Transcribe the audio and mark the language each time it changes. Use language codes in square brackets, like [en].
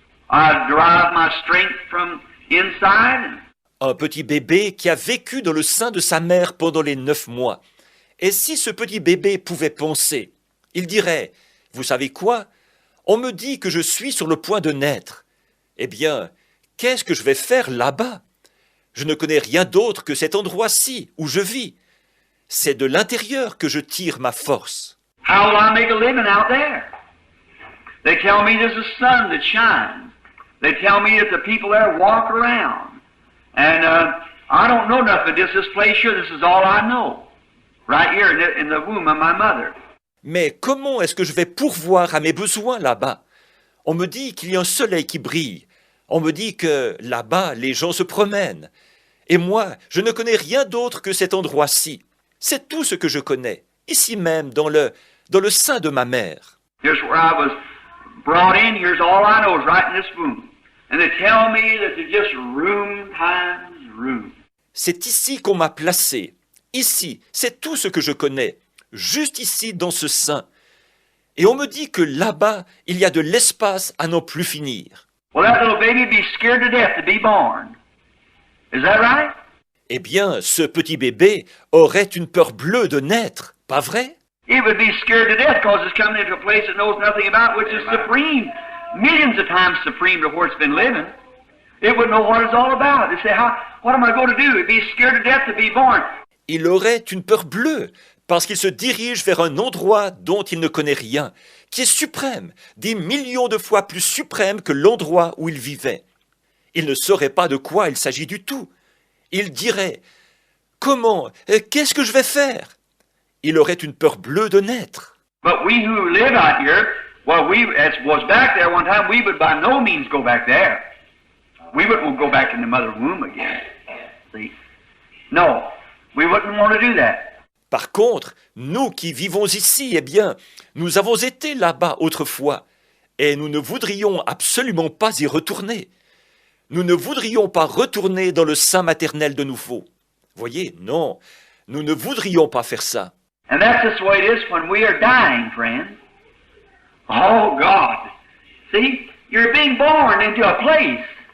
[en] I derive my strength from inside. [fr] Un petit bébé qui a vécu dans le sein de sa mère pendant les 9 mois. Et si ce petit bébé pouvait penser, il dirait, vous savez quoi? On me dit que je suis sur le point de naître. Eh bien, qu'est-ce que je vais faire là-bas? Je ne connais rien d'autre que cet endroit-ci où je vis. C'est de l'intérieur que je tire ma force. [en] How will I make a living out there? They tell me there's a sun that shines. They tell me that the people there walk around. And I don't know nothing but this place here. This is all I know. Right here in the womb of my mother. [fr] Mais comment est-ce que je vais pourvoir à mes besoins là-bas? On me dit qu'il y a un soleil qui brille. On me dit que là-bas, les gens se promènent. Et moi, je ne connais rien d'autre que cet endroit-ci. C'est tout ce que je connais, ici même, dans le sein de ma mère. [en] Here's where I was brought in. Here's all I know is right in this womb. And they tell me that there's just room times room. [fr] C'est ici qu'on m'a placé. Ici, c'est tout ce que je connais. Juste ici, dans ce sein. Et on me dit que là-bas, il y a de l'espace à n'en plus finir. [en] Well, that little baby would be scared to death to be born. Is that right? [fr] Eh bien, ce petit bébé aurait une peur bleue de naître, pas vrai? [en] It would be scared to death because it's coming into a place it knows nothing about, which is supreme, millions of times supreme to where it's been living. It wouldn't know what it's all about. They say, what am I going to do? It'd be scared to death to be born. [fr] Il aurait une peur bleue, parce qu'il se dirige vers un endroit dont il ne connaît rien, qui est suprême, des millions de fois plus suprême que l'endroit où il vivait. Il ne saurait pas de quoi il s'agit du tout. Il dirait, comment, qu'est-ce que je vais faire? Il aurait une peur bleue de naître. [en] But we who live out here, well, as was back there one time, we would by no means go back there. We wouldn't go back in the mother womb again. See? No, we wouldn't want to do that. [fr] Par contre, nous qui vivons ici, eh bien, nous avons été là-bas autrefois, et nous ne voudrions absolument pas y retourner. Nous ne voudrions pas retourner dans le sein maternel de nouveau. Voyez, non, nous ne voudrions pas faire ça. [en] And that's just the way it is when we are dying, friend. Oh, God. See, you're being born into a place.